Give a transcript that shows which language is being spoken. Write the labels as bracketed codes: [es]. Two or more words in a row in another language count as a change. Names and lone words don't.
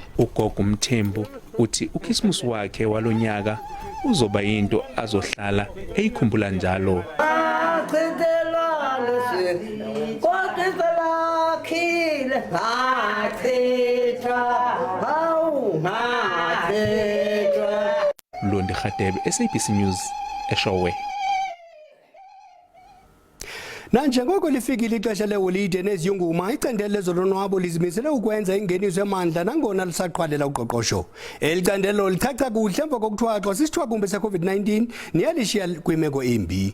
[zu] Ugogo Mthembu uthi uChristmas wakhe walonyaka uzoba into azohlala eyikhumbula njalo. Londi Khatebe, SABC News, eShowe. [xh] Nanjengoko lifikile ixesha leholide neziyunguma icandelo lezolonwabo lizimisele ukwenza ingeniso emandla nangona lisaqhwalela uqoqosho. Elicandelo lichacha kuhle emva kokuthwaxwa sisithwakumbe se-COVID-19 niyalishiya kwimeko embi.